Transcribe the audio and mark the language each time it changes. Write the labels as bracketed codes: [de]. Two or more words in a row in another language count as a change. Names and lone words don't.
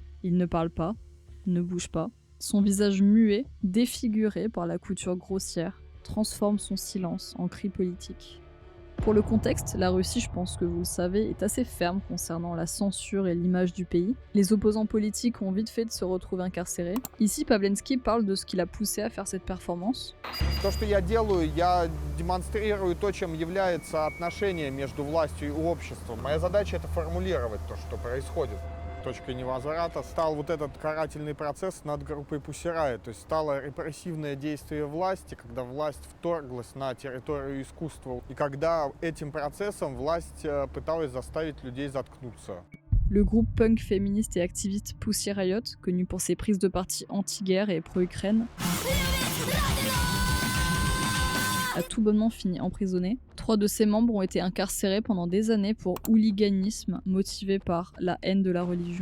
[fr] Il ne parle pas, ne bouge pas. Son visage muet, défiguré par la couture grossière, transforme son silence en cri politique. Pour le contexte, la Russie, je pense que vous le savez, est assez ferme concernant la censure et l'image du pays. Les opposants politiques ont vite fait de se retrouver incarcérés. Ici, Pawlenski parle de ce qui l'a poussé à faire cette performance. [ru] То, что я делаю, я демонстрирую то, чем является отношение между властью и обществом. Моя задача — это формулировать то, что происходит. Точкой невозврата стал вот этот карательный процесс над группой Pussy Riot. То есть стало репрессивное действие власти, когда власть вторглась на территорию искусства. И когда этим процессом власть пыталась заставить людей заткнуться. [fr] Le groupe punk féministe et activiste Pussy Riot, connu pour ses prises de parti anti-guerre et pro-Ukraine, a tout bonnement fini emprisonné. 3 de ses membres ont été incarcérés pendant des années pour hooliganisme motivé par la haine de la religion.